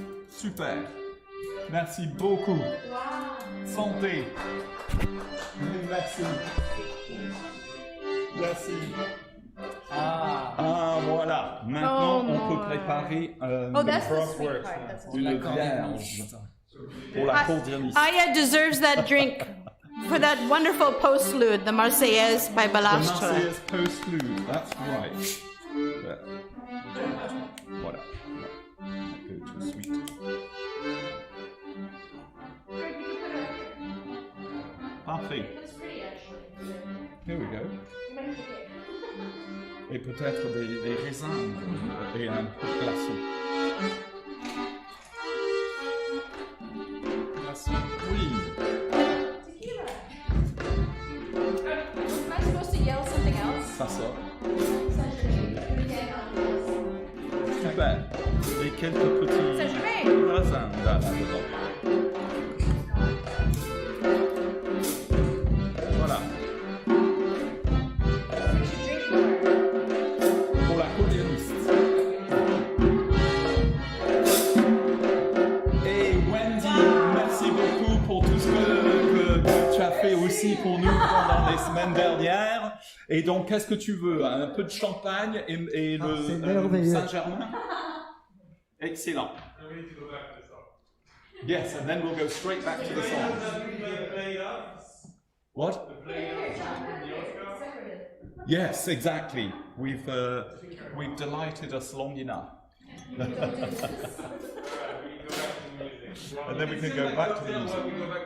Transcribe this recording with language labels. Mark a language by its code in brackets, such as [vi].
[fr] Super. Merci beaucoup. Santé. Merci. Merci. Ah, voilà. Maintenant, on peut préparer [en] that's the sweet part. That's the [fr] une vierge pour la cordilliste. [en] Aya deserves that drink for that wonderful postlude, the Marseillaise by The Bastille. Marseillaise postlude, that's right. [fr] Voilà. Un peu [en] too sweet. [fr] Parfait. [en] Here we go. [fr] Et peut-être des raisins et un peu de glaçon. Glaçon, oui. [en] Am I supposed to yell something else? [fr] Ça sort. Super. Et quelques petits raisins là-dedans. Voilà. Pour la cordilliste. Et Wendy, merci beaucoup pour tout ce que tu as fait aussi pour nous pendant les semaines dernières. Et donc, qu'est-ce que tu veux? Un peu de champagne et le Saint-Germain? Excellent. [en] Yes, and then we'll go straight back to the song. What? Yes, exactly. We've delighted us long enough. And then we can go back to the music.